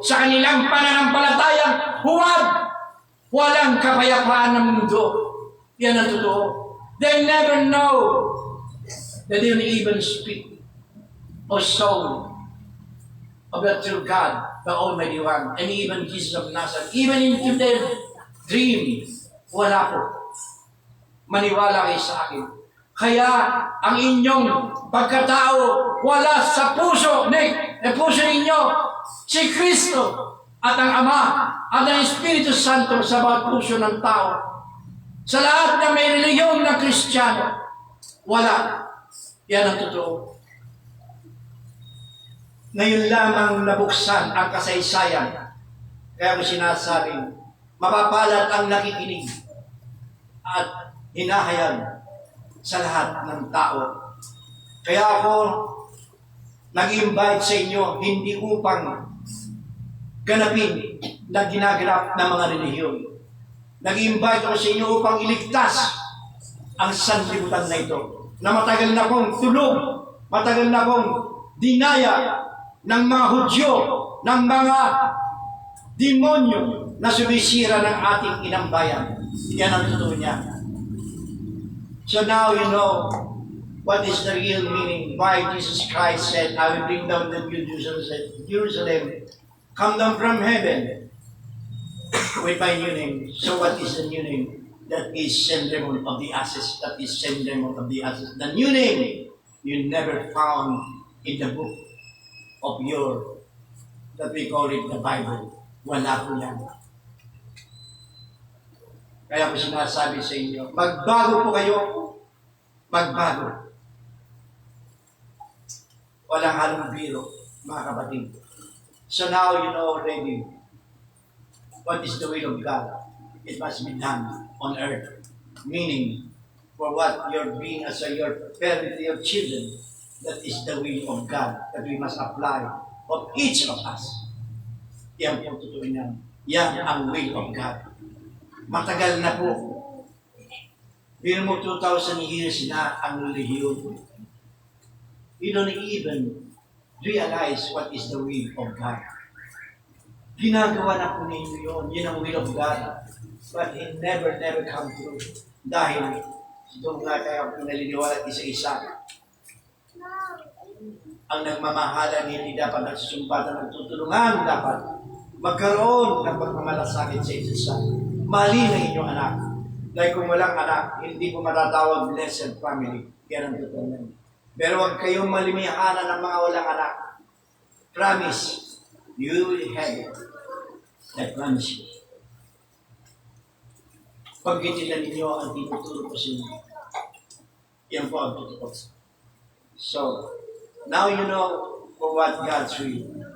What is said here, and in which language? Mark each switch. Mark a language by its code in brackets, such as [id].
[tl] Sa kanilang pananampalatayang huwag, walang kapayapaan ng mundo. Yan ang totoo. [en] They never know that they don't even speak or soul of the true God, the Almighty One, and even Jesus of Nazareth. Even into their dream, [tl] wala po. Maniwala kayo sa akin. Kaya ang inyong pagkatao wala sa puso ninyo si Kristo at ang Ama at ang Espiritu Santo sa bawat puso ng tao. Sa lahat na may reliyon ng Kristiyano, wala. Yan ang totoo. Ngayon lamang nabuksan ang kasaysayan. Kaya ko sinasabing, mapapalad ang nakikinig at hinahayag sa lahat ng tao. Kaya ako nag-invite sa inyo hindi upang ganapin na ginaganap ng mga relihiyon. Nag-invite ako sa inyo upang iligtas ang sanlibutan na ito na matagal na pong tulog, matagal na pong dinaya ng mga Hudyo, ng mga demonyo na sumisira ng ating inang bayan. Yan ang totoo niya. [en] So now you know what is the real meaning why Jesus Christ said, I will bring down the New Jerusalem, come down from heaven with my new name. So what is the new name? That is Syndrome of the Ashes. That is Syndrome of the Ashes. The new name you never found in the book of your, that we call it the Bible. [tl] Wala po yan. Kaya ko sinasabi sa inyo, magbago po kayo. Magbago. Walang halong biro, mga kapatid. [en] So now you know already what is the will of God. It must be done on earth. Meaning, for what you're being as your parent to your children, that is the will of God that we must apply of each of us. [tl] Yan po totoo niyan. Yan ang [en] will of God. [tl] Matagal na po. Biro mo 2,000 years na ang relihiyon. [en] You don't even realize what is the will of God. [tl] Ginagawa na po ninyo yun. Yun ang [en] will of God. But it never come true. [tl] Dahil doon nga tayo pinaliniwala isa-isa. Ang nagmamahalan hindi dapat nagsusumbatan ng tutulungan, dapat magkaroon ng pagmamalasakit sa isa. Mali na inyong anak. Dahil kung walang anak, hindi po matatawag blessed family. Yan ang totoo na. Pero huwag kayong malimihanan ng mga walang anak. [en] Promise, you will have it. I promise you. [tl] Pagkitilan ninyo ang tinuturo ko sa inyo. Yan po ang totoo. [en] So, now you know for what God's will.